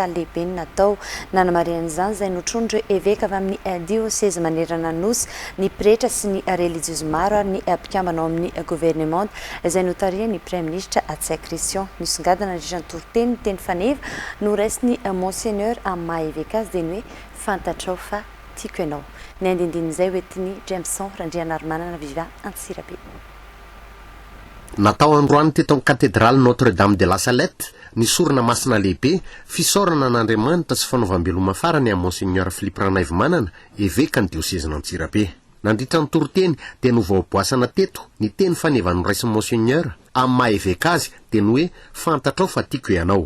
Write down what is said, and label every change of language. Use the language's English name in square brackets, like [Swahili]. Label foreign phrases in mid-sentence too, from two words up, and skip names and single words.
[Malagasy] lehibe ny natao nanamarian'izany izay notrondro évêque avy amin'ny diocèse manerana nosy ny pretra sy ny religieuse maro ary ny mpikambana ao amin'ny gouvernement izay notariany [French] premier ministre [Malagasy] Atsai Christian nisongadana nandritra ny toroteny ny teny faneva no raisiny Monseigneur amin'ny maha évêque azy dia ny hoe fantatrao fa tiako ianao. Ny andindin'izay hoetiny Jameson Randrianarmanana Viva Antsirabe. Natao androany teto amin'ny cathédrale Notre-Dame de la Salette ny sorona masina lehibe fisaorana n'Andriamanitra sy fanaovam-beloma farany amin'ny Monseigneur Philippe Ranaivomanana évêque ny diocèse n'Antsirabe. Nandritra ny toroteny dia novaoboasana teto ny teny faneva noraisin'ny Monseigneur amin'ny maha évêque azy dia ny hoe fantatrao fa tiako ianao.